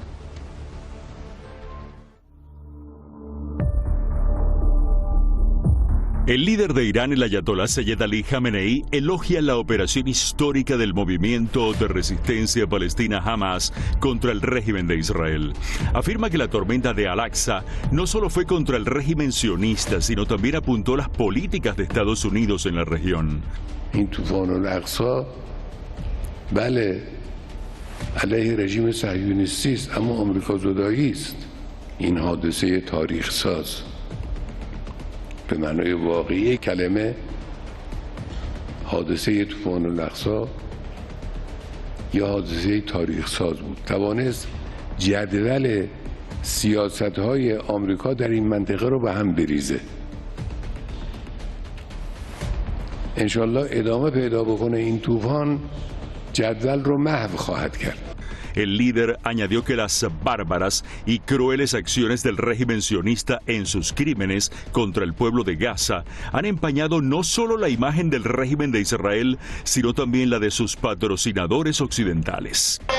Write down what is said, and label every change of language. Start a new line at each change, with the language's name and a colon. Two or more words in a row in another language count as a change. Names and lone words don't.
Spanish: El líder de Irán, el ayatolá Seyed Ali Khamenei, elogia la operación histórica del movimiento de resistencia palestina Hamas contra el régimen de Israel. Afirma que la tormenta de Al-Aqsa no solo fue contra el régimen sionista, sino también apuntó las políticas de Estados Unidos en la región.
Persian: این طوفان الاقصی بله علیه رژیم صهیونیستی است، اما آمریکا زدایی است. این حادثه تاریخ ساز به معنای واقعی کلمه حادثه طوفان الاقصی یا حادثه تاریخ ساز بود. توانست جدول سیاست‌های آمریکا در این منطقه رو به هم بریزه. انشالله ادامه پیدا بکنه این طوفان جدول رو محو خواهد کرد.
Spanish: El líder añadió que las bárbaras y crueles acciones del régimen sionista en sus crímenes contra el pueblo de Gaza han empañado no solo la imagen del régimen de Israel, sino también la de sus patrocinadores occidentales.